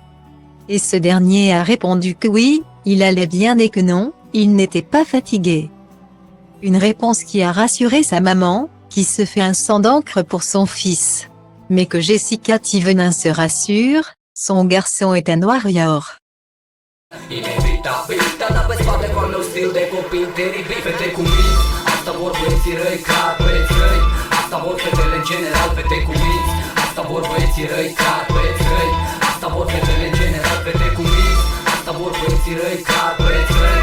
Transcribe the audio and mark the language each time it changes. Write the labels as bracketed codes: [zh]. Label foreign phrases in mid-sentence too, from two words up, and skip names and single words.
[fr] Et ce dernier a répondu que oui, il allait bien et que non, il n'était pas fatigué. Une réponse qui a rassuré sa maman, qui se fait un sang d'encre pour son fils. Mais que Jessica Thivonin se rassure, son garçon est un warrior. [ro] Inevitabil, dar pe spate cu al meu stil de copil teribil. Fete cu minți, asta vor băieții răi, clar băieți răi. Asta vor fetele în general, fete cu minți. Asta vor băieții răi, clar băieți răi. Asta vor fetele în general, fete cu minți. Asta vor băieții răi, clar băieți răi.